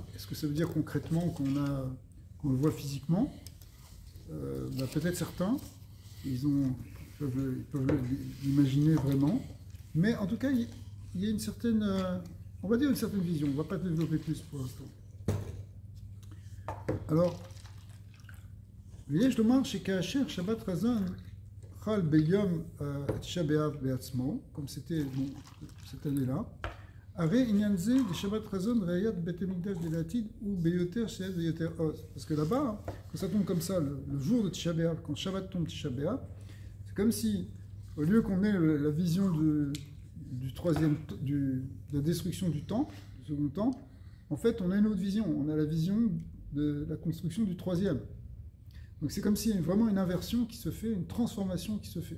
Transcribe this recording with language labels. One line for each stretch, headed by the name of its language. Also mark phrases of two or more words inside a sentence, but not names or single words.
French: Est-ce que ça veut dire concrètement qu'on le voit physiquement? Peut-être certains, ils peuvent l'imaginer vraiment. Mais en tout cas, il y a une certaine, on va dire une certaine vision. On ne va pas développer plus pour l'instant. Alors,
Hebrew: ויש לומר שכאשר שבת רזון חל ביום תשעה באב בעצמו,
French: comme c'était cette année-là,
Hebrew: הרי עניין זה לשבת רזון ראיית בית המקדש דלעתיד הוא ביותר שאת ויותר עוז.
French: Parce que là-bas, quand ça tombe comme ça, le jour de Tisha B'Av, quand Shabbat tombe Tisha B'Av, c'est comme si, au lieu qu'on ait la vision de la destruction du temple, du second temple, en fait, on a une autre vision. On a la vision de la construction du troisième. Donc c'est comme s'il y a vraiment une inversion qui se fait, une transformation qui se fait.